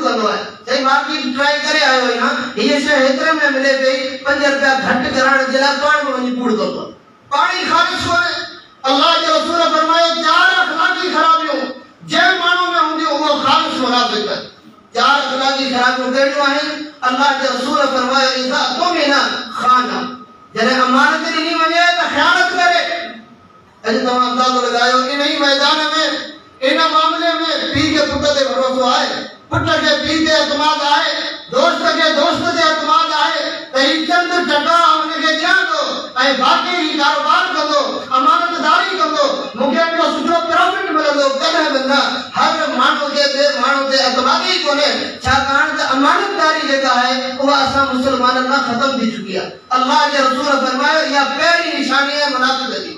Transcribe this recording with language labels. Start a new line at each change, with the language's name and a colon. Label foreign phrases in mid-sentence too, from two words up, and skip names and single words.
Sindhi: कंदो आहे चई माखी ट्राई करे आयो आहियां हीअ शइ हेतिरे में मिले पई 5 रुपया घटि करण जे लाइ पाण बि वञी कूड़ कंदो आहे पाण ई ख़ालिस कोन्हे अल्लाह जे रसूल फरमायो 4 अखलाकी ख़राबियूं जंहिं माण्हू में हूंदियूं उहो ख़ालिस मुनाफ़िक़ आहे 4 अखलाकी ख़राबियूं कहिड़ियूं आहिनि अल्लाह जे रसूल फरमायो
Arabic: إذا اؤتمن خان
Sindhi: जॾहिं अमानत ॾिनी वञे त ख़यानत करे अॼु तव्हां अंदाज़ो लॻायो इन ई मैदान में इन मामले में पीउ खे पुट ते भरोसो आहे पुट खे पीउ ते एतमाद आहे दोस्त
Urdu: के दोस्त से
Sindhi: एतमाद आहे त ही चंद टका उनके दियां तो ऐं बाक़ी ही कारोबार कंदो अमानतदारी कंदो मूंखे हिकिड़ो सुठो प्रॉफिट मिलंदो कॾहिं बि न। हर माण्हू जे ॿिए माण्हू ते एतमादी ई कोन्हे छाकाणि त अमानतदारी जेका आहे उहा असां मुस्लमाननि खां ख़तम थी चुकी आहे। अल्लाह जे रसूल फरमायो इहा पहिरीं निशानी आहे मुनाफ़िक़ जी।